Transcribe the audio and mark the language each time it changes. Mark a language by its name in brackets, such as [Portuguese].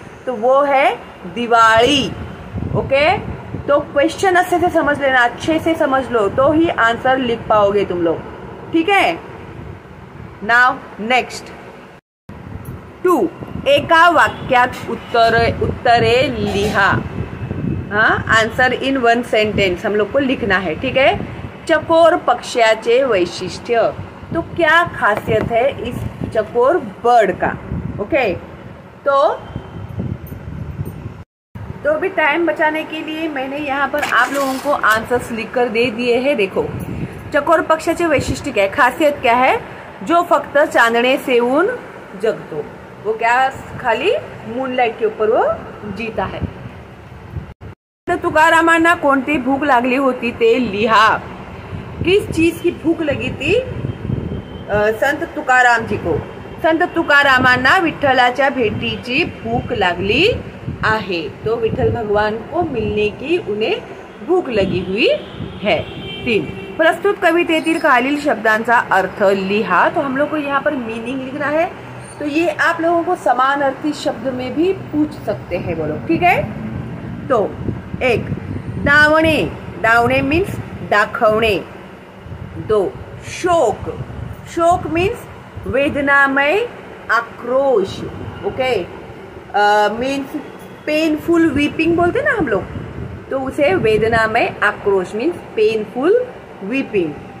[Hindi] तो वो है दिवाली। ओके, तो क्वेश्चन अच्छे से समझ लेना, अच्छे से समझ लो तो ही आंसर लिख पाओगे तुम लोग, ठीक है। [English] now next [Marathi] 2, एका वाक्यात उत्तरे लिहा। [Hindi] हाँ, आंसर इन 1 सेंटेंस हम लोग को लिखना है, ठीक है। [Marathi] चकोर पक्ष्याचे वैशिष्ट्य, [Hindi] तो क्या खासियत है इस चकोर बर्ड का? ओके, तो भी टाइम बचाने के लिए मैंने यहाँ पर आप लोगों को आंसर्स लिखकर दे दिए हैं। देखो, [Marathi] चकोर पक्ष्याचे वैशिष्ट्य [Hindi] क्या है, खासियत क्या है? [Marathi] जो फक्त चांदणे सेवून जगतो, [Hindi] वो क्या खाली मूनलाइट के ऊपर वो जीता है। [Marathi] तुकारामांना कोणती भूक लागली होती ते लिहा। [Hindi] किस चीज की भूक लगी थी संत तुकाराम जी को? [Marathi] संत तुकारामांना विठ्ठलाच्या भेटीची भूक लागली आहे, [Hindi] तो विठ्ठल भगवान को मिलने की उन्हें भूक लगी हुई है। [Marathi] 3, प्रस्तुत कवितेतील खालील शब्दांचा अर्थ लिहा। [Hindi] तो हम लोग को यहाँ पर मीनिंग लिखना है, तो ये आप लोगों को समानार्थी शब्द में भी पूछ सकते हैं, बोलो, ठीक है। [Marathi] तो 1, दावणे, दावणे मीन्स दाखवणे। 2, शोक, शोक मीन्स वेदनामय आक्रोश। [Hindi] ओके, [English] means painful weeping [Hindi] बोलते ना हम लोग, तो उसे वेदनामय आक्रोश मीन्स पेनफुल वीपिंग।